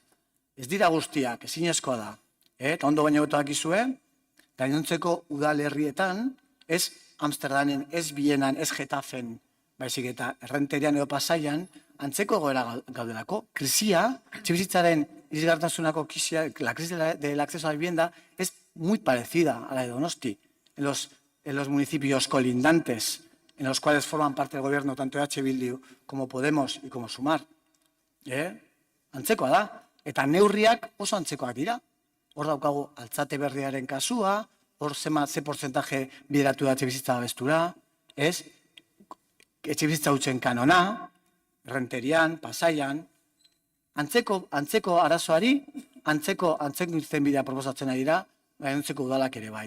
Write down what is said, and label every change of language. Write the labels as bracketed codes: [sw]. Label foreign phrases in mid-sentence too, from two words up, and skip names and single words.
[eu] Ez dira guztiak, ezinezkoa da. Eta ondo baina beto dakizue, gainontzeko udal herrietan, ez Amsterdamen, ez Bienan, ez Getafen, baizik eta Errenterian edo Pasaian, antzeko egoera gaudelako. Krisia, etxebizitzaren irisgartasunako krisia, [es] la crisis del acceso a la vivienda, es muy parecida a la de Donosti. En los municipios colindantes, en los cuales forman parte del gobierno tanto EH Bildu como Podemos y como Sumar. [eu] Antzekoa da. Eta neurriak oso antzekoak dira. Hor daukagu Altzate Berriaren kasua, hor ze porcentaje bideratu da etxebizitza babestura, etxebizitza hutzen kanona, Renterian, Pasaian, antzeko arazoari, antzeko irtenbidea proposatzen ari dira, gainontzeko udalak ere bai.